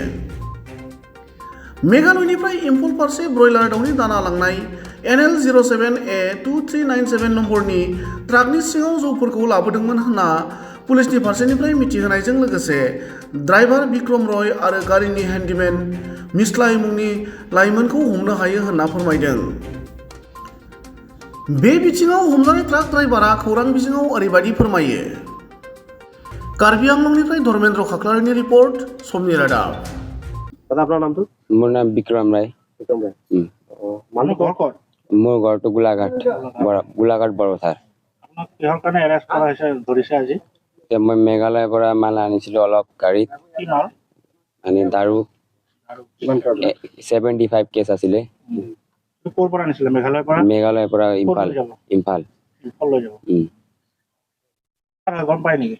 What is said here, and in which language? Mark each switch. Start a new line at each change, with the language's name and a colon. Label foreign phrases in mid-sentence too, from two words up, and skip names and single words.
Bodo: मेघालयनिफ्राय इम्फल फारसे ब्रयलार दावनि दाना लांनाय NL07A2397 नम्बरनि ट्राकनि सिङाव जौफोरखौ लाबोदोंमोन होनना पुलिसनि फारसेनिफ्राय मिथिहोनायजों लोगोसे ड्राइभार बिक्रम रय आरो गारिनि हेन्डीमेन मिस्लाय मुंनि लाइमोनखौ हमनो हायो होनना फोरमायदों। बे बिथिङाव हमजानाय ट्राक ड्राइभारा खौरां बिजोङाव ओरैबायदि फोरमायो। कार्बि आंलंनिफ्राय धर्मेन्द्र खाख्लारिनि रिपर्ट, समनि रादाब।
Hindi: दादा आपना नाम तो?
Assamese: মোৰ নাম বিক্ৰম ৰায়।
Hindi: विक्रम राय। माने घर कौन?
Assamese: মোৰ ঘৰ তো গোলাঘাট বৰপথাৰ। আপোনাক কিহৰ কাৰণে এৰেষ্ট কৰা হৈছে ধৰিছে আজি? মই মেঘালয়ৰ পৰা মাল আনিছিলো অলপ গাড়ীত। কি মাল? মানে দাৰু। 75 কেছ আছিলে। ক'ৰ পৰা আনিছিলে? মেঘালয়ৰ পৰা? মেঘালয়ৰ পৰা ইম্ফাল। লৈ যাব। গম পাই নেকি?